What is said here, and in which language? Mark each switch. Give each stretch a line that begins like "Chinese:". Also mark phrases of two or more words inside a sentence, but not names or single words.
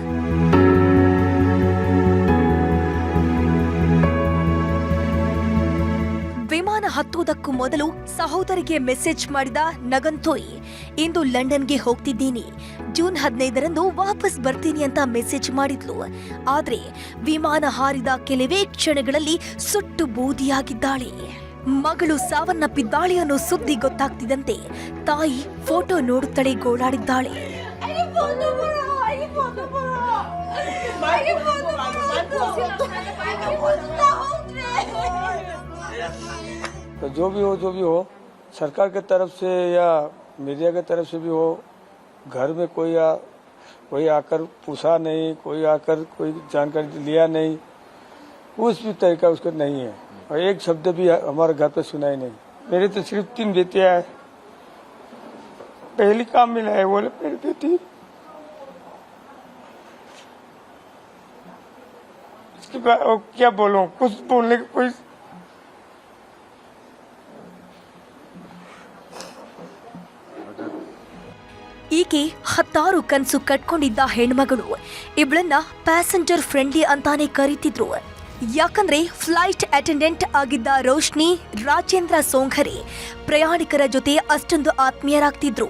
Kannada: ವಿಮಾನ ಹತ್ತುವುದಕ್ಕೂ ಮೊದಲು ಸಹೋದರಿಗೆ ಮೆಸೇಜ್ ಮಾಡಿದ ನಗಂತೋಯಿ, ಇಂದು ಲಂಡನ್ಗೆ ಹೋಗ್ತಿದ್ದೀನಿ, ಜೂನ್ 15ರಂದು ವಾಪಸ್ ಬರ್ತೀನಿ ಅಂತ ಮೆಸೇಜ್ ಮಾಡಿದ್ಲು. ಆದ್ರೆ ವಿಮಾನ ಹಾರಿದ ಕೆಲವೇ ಕ್ಷಣಗಳಲ್ಲಿ ಸುಟ್ಟು ಬೂದಿಯಾಗಿದ್ದಾಳೆ. ಮಗಳು ಸಾವನ್ನಪ್ಪಿದ್ದಾಳೆ ಅನ್ನೋ ಸುದ್ದಿ ಗೊತ್ತಾಗ್ತಿದ್ದಂತೆ ತಾಯಿ ಫೋಟೋ ನೋಡುತ್ತಲೇ ಗೋಳಾಡಿದ್ದಾಳೆ.
Hindi: तो जो भी हो सरकार के तरफ से या मीडिया के तरफ से भी हो, घर में कोई आकर पूछा नहीं, कोई आकर कोई जानकारी लिया नहीं, उस भी तरीका उसका नहीं है और एक शब्द भी हमारे घर पे सुनाई नहीं। मेरे तो सिर्फ 3 बेटियां हैं, पहली काम मिला है बोले मेरी बेटी, इसके बाद क्या बोलूं, कुछ बोलने की कोई
Kannada: ಈಕೆ 10 ಕನಸು ಕಟ್ಕೊಂಡಿದ್ದ ಹೆಣ್ಮಗಳು. ಇವಳನ್ನ
English: passenger friendly
Kannada: ಅಂತಾನೆ ಕರೀತಿದ್ರು. ಯಾಕಂದ್ರೆ
English: flight attendant
Kannada: ಆಗಿದ್ದ ರೋಶ್ನಿ ರಾಜೇಂದ್ರ ಸೋಂಘರೆ ಪ್ರಯಾಣಿಕರ ಜೊತೆ ಅಷ್ಟೊಂದು ಆತ್ಮೀಯರಾಗ್ತಿದ್ರು.